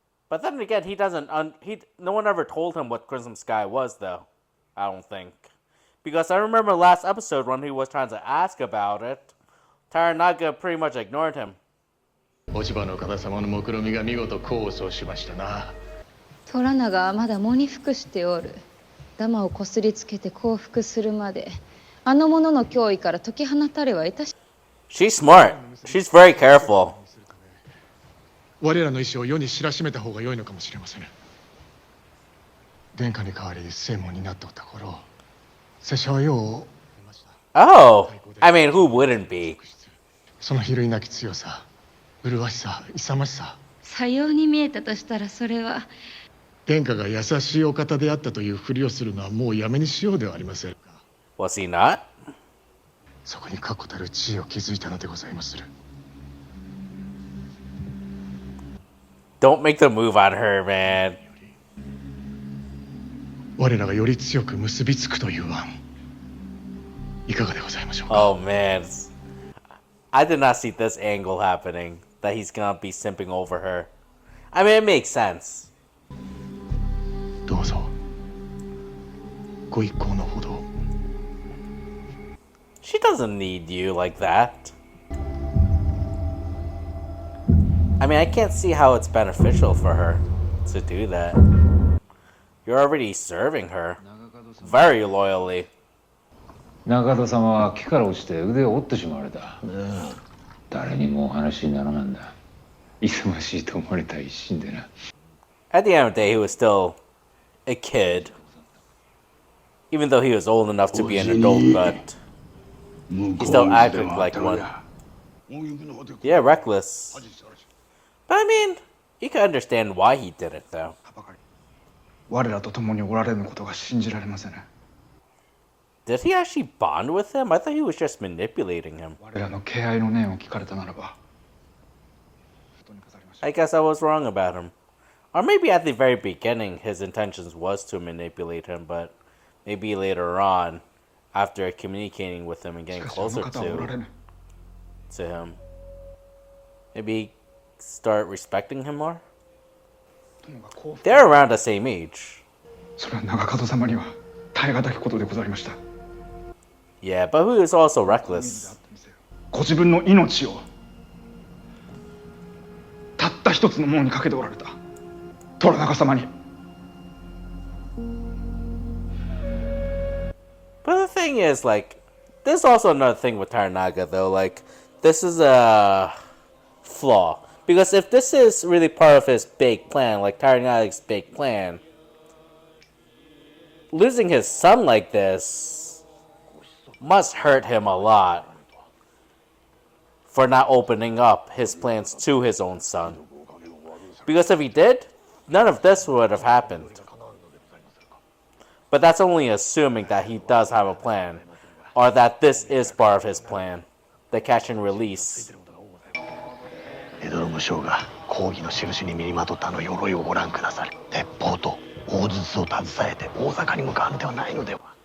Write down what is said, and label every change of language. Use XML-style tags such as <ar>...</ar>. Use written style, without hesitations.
<en>But then again, he doesn't. No one ever told him what Crimson Sky was, though. I don't think, because I remember last episode when he was trying to ask about it, Taranaga pretty much ignored him.</en> <ja>落ち葉の方様の目論みが見事功を奏しましたな。虎長はまだ喪に服しておる。ダマをこすりつけて降伏するまであの者の脅威から解き放たれはいたし。</ja> <en>She's smart. She's very careful.</en> <ja>我らの意思を世に知らしめた方が良いのかもしれません。殿下に代わり政務を担っておった頃、拙者は世を</ja> <en>Oh, I mean, who wouldn't be?</en> <ja>その比類なき強さ、麗しさ、勇ましさ。さように見えたとしたらそれは。殿下が優しいお方であったというふりをするのはもうやめにしようではありませんか。</ja> <en>Was he not?</en> <ja>そこに確固たる地位を築いたのでございまする。</ja> <en>Don't make the move on her, man.</en> <ja>我らがより強く結びつくという案、いかがでございましょうか。</ja> <en>Oh man, I did not see this angle happening. That he's gonna be simping over her. I mean, it makes sense.</en> <ja>どうぞご一行のほど。</ja> <en>She doesn't need you like that. I mean, I can't see how it's beneficial for her to do that. You're already serving her very loyally.</en> <ja>中田様は木から落ちて腕を折ってしまわれた。誰にもお話にならなんだ。忙しいと思われた一心でな。</ja> <en>At the end of the day, he was still a kid. Even though he was old enough to be an adult, but he still acted like one. Yeah, reckless. But I mean, you can understand why he did it, though.</en> <ja>我らと共におられぬことが信じられません。</ja> <en>Did he actually bond with him? I thought he was just manipulating him.</en> <ja>我らの敬愛の念を聞かれたならば。</ja> <en>I guess I was wrong about him. Or maybe at the very beginning, his intentions was to manipulate him, but maybe later on, after communicating with him and getting closer to him, maybe start respecting him more? They're around the same age.</en> <ja>それは長門様には耐え難きことでございました。</ja> <en>Yeah, but who is also reckless?</en> <ja>ご自分の命をたった一つのものにかけておられた虎中様に。</ja> <en>But the thing is, like, there's also another thing with Taranaga, though. Like, this is a flaw. Because if this is really part of his big plan, like Taranaga's big plan, losing his son like this must hurt him a lot for not opening up his plans to his own son. Because if he did, none of this would have happened. But that's only assuming that he does have a plan, or that this is part of his plan, the catch and release.</en> <ja>江戸の武将が公儀の印に身にまとったあの鎧をご覧くだされ。鉄砲と大筒を携えて大坂に向かうのではないのでは。</ja>